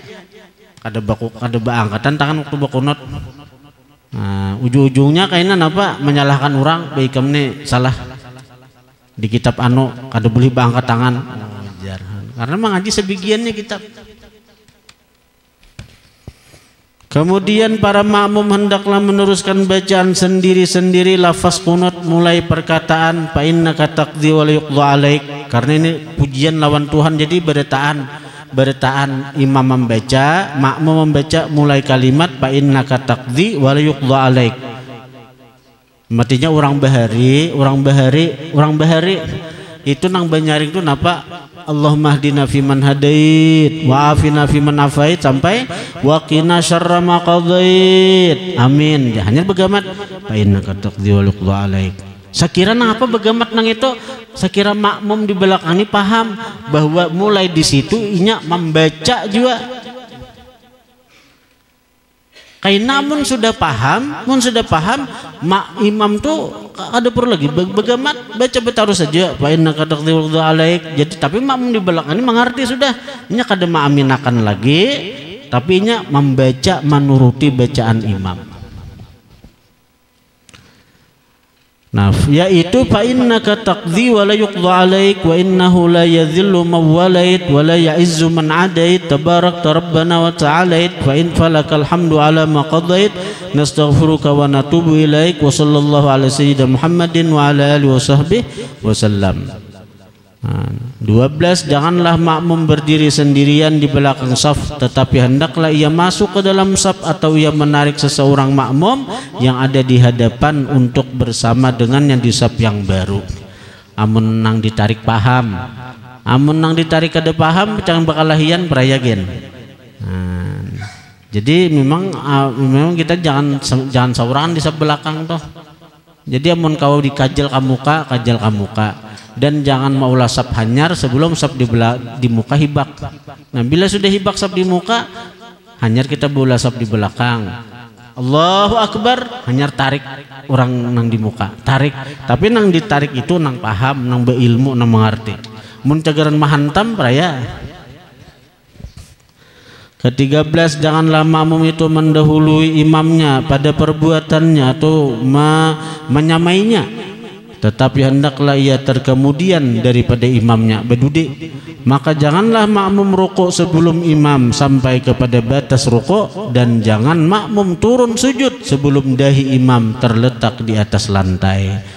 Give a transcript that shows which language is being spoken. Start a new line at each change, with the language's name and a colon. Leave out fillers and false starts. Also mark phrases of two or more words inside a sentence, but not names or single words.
Banjar: Ada angkatan tangan waktu berkunut. Nah, ujung-ujungnya kayaknya apa menyalahkan orang, baik nih salah di kitab kada boleh angkat tangan. Karena mengaji sebagiannya kitab.
Malay: Kemudian para makmum hendaklah meneruskan bacaan sendiri-sendiri lafaz kunut mulai perkataan
Arabic: فإنك تقضي ولا يقضى عليك,
Banjar: karena ini pujian lawan Tuhan. Jadi berataan imam membaca, makmum membaca mulai kalimat
Arabic: فإنك تقضي ولا يقضى عليك.
Banjar: Matinya orang bahari itu nang banyaring itu napa?
Arabic: اللهم اهدنا فيمن هديت وعافنا فيمن عافيت sampai وقنا شر ما قضيت. Amin.
Banjar: Hanya begamat
Arabic: فإنك تقضي ويقضى عليك.
Banjar: Sakira nang apa begamat nang itu? Sakira makmum di belakang ini paham bahwa mulai di situ inya membaca juga. Kaina mun sudah paham, imam tuh ada perlu lagi begamat baca terus saja
Arabic: فإنك تقضي ويقضى عليك.
Banjar: Jadi tapi makmum di belakang ini mengerti sudah, nya kada maaminakan lagi, tapi nya membaca menuruti bacaan imam. Nah, yaitu
Arabic: فإنك تقضي ولا يقضى عليك وإنه لا يذل من واليت ولا يعز من عاديت تباركت ربنا وتعاليت فإن فلك الحمد على ما قضيت نستغفرك ونتوب إليك وصلى الله على سيدنا محمد وعلى آله وصحبه وسلم. 12.
Malay: Janganlah makmum berdiri sendirian di belakang saf, tetapi hendaklah ia masuk ke dalam saf atau ia menarik seseorang makmum yang ada di hadapan untuk bersama dengan yang di saf yang baru.
Banjar: Amun nang ditarik paham, amun nang ditarik kada paham jangan bakal lahian perayagen. Jadi memang kita jangan seorang di saf belakang toh. Jadi amun kau dikajal kamuka, dan jangan maulah sap hanyar sebelum sap di muka hibak. Nah, bila sudah hibak sap di muka, hanyar kita bola sap di belakang.
Arabic: الله أكبر,
Banjar: hanyar tarik orang nang di muka, tarik. Tapi nang ditarik itu nang paham, nang beilmu, nang mengerti. Mun cagaran mahantam peraya.
Malay: Ke-13, janganlah makmum itu mendahului imamnya pada perbuatannya atau menyamainya, tetapi hendaklah ia terkemudian daripada imamnya berduduk. Maka janganlah makmum rukuk sebelum imam sampai kepada batas rukuk, dan jangan makmum turun sujud sebelum dahi imam terletak di atas lantai.